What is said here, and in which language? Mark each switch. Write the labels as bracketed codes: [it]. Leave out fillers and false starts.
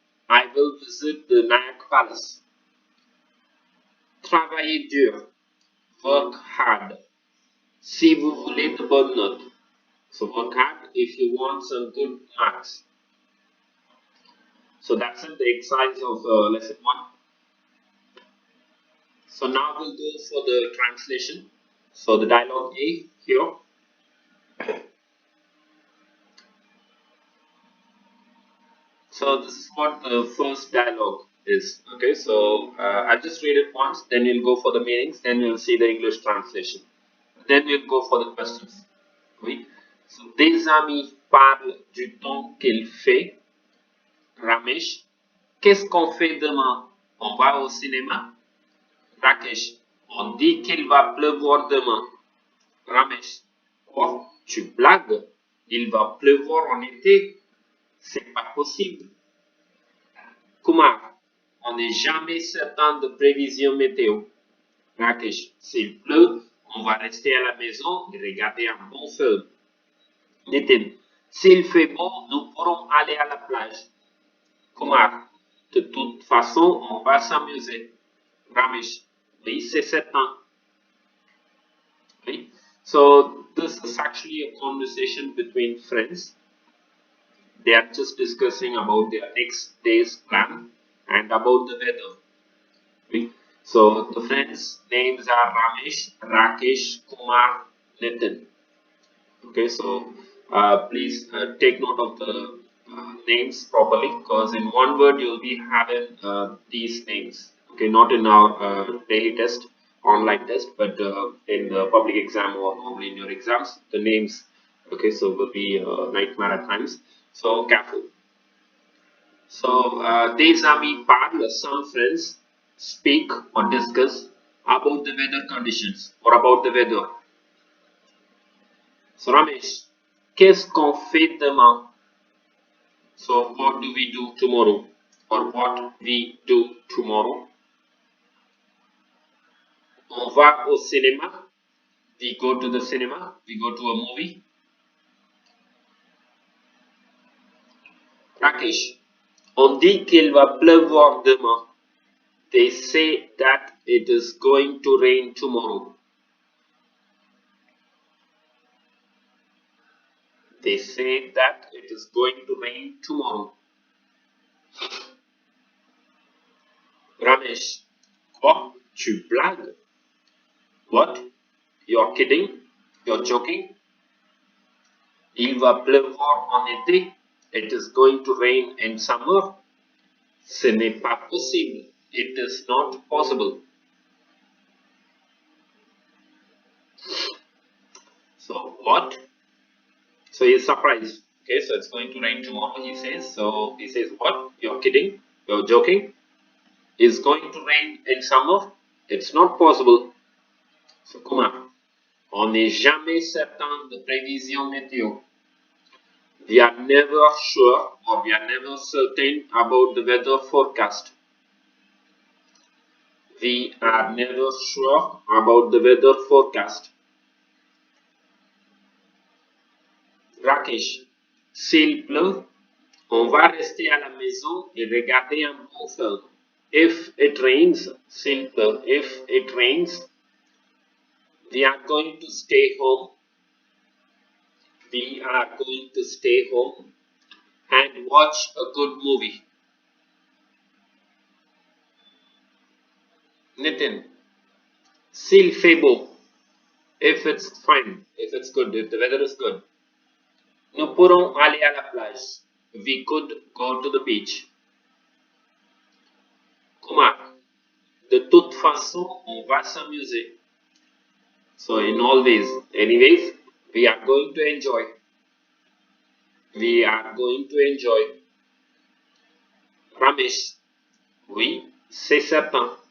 [en] I will visit the Nyack Palace. [fr] Travailler dur. [en] Work hard. [fr] Si vous voulez de bonnes notes. [en] So work hard if you want some good marks. So that's it, the exercise of lesson 1. So now we'll go for the translation. So the dialogue A here. So this is what the first dialogue is. Okay, so I'll just read it once, then we'll go for the meanings, then we'll see the English translation. Then we'll go for the questions. [fr] Oui. So, des amis parlent du temps qu'il fait. Ramesh, qu'est-ce qu'on fait demain? On va au cinéma? Rakesh, on dit qu'il va pleuvoir demain. Ramesh, quoi? Tu blagues? Il va pleuvoir en été? C'est pas possible. Kumar, on n'est jamais certain de prévision météo. Rakesh, s'il pleut, on va rester à la maison et regarder un bon film. Nitin, s'il fait beau, nous pourrons aller à la plage. Kumar, de toute façon, on va s'amuser. Ramesh, oui, c'est certain. [en] Okay. So this is actually a conversation between friends. They are just discussing about their next day's plan and about the weather. Okay. So the friends' names are Ramesh, Rakesh, Kumar, Nitin. Okay, so please take note of the names properly, because in one word you'll be having these names. Okay, not in our daily test, online test, but in the public exam or normally in your exams, the names. Okay, so will be nightmare at times. So careful. So [fr] des amis parlent, [en] some friends speak or discuss about the weather conditions or about the weather. [fr] So Ramesh, qu'est-ce qu'on fait demain? [en] So what do we do tomorrow? Or what we do tomorrow? [fr] On va au cinéma. [en] We go to the cinema. We go to a movie. [fr] Rakesh, on dit qu'il va pleuvoir demain. [en] They say that it is going to rain tomorrow. They say that it is going to rain tomorrow. Ramesh, [fr] quoi? Tu blagues? [en] What? You're kidding? You're joking? [fr] Il va pleuvoir en été. [en] It is going to rain in summer. [fr] Ce n'est pas possible. [en] It is not possible. So what? So he's surprised. Okay, so it's going to rain tomorrow, he says. So he says, what? You're kidding? You're joking? It's going to rain in summer? It's not possible. [fr] So Kumar, on n'est jamais certain de prévision météo. [en] We are never sure or we are never certain about the weather forecast. We are never sure about the weather forecast. [fr] Rakesh, s'il pleut, on va rester à la maison et regarder un bon film. [en] If it rains, [fr] s'il pleut, [en] if it rains, we are going to stay home. We are going to stay home and watch a good movie. Nitin, [fr] s'il fait beau, [en] if it's fine, if it's good, if the weather is good, [fr] nous pourrons aller à la plage. [en] We could go to the beach. [fr] Kumar, de toute façon, on va s'amuser. [en] So in all ways, anyways, we are going to enjoy. We are going to enjoy. [fr] Ramesh, oui, c'est certain.